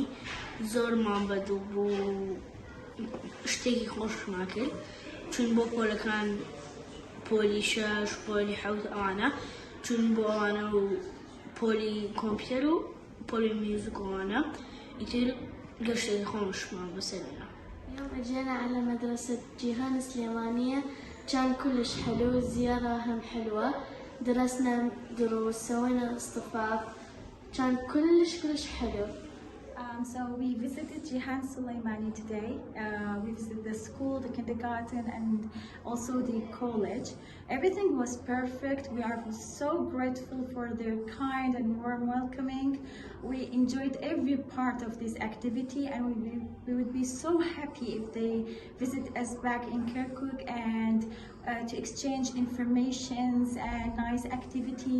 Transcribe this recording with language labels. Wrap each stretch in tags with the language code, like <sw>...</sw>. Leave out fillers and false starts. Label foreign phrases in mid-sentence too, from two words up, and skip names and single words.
<ckb>زۆرمان بەدڵ بوو، شتێکی خۆشمان کرد، چون بۆ پۆلەکان پۆلی 6 پۆلی 7 ئەوانە چون بۆ ئەوانە و پۆلی کۆمپیوتەر و پۆلی میوزیک ئەوانە ئیتر گەشتێکی خۆشمان بەسەرنا.</ckb> <ar>اليوم اجينا على مدرسة جيهان سليمانية، كان كلش حلو، الزيارة هم حلوة، درسنا دروس، سوينا اصطفاف، كان كلش حلو.</ar> <en>So we visited Jihan Sulaimani today. We visited the school, the kindergarten, and also the college. Everything was perfect. We are so grateful for their kind and warm welcoming. We enjoyed every part of this activity, and we would be so happy if they visit us back in Kirkuk and to exchange informations and nice activities.</en>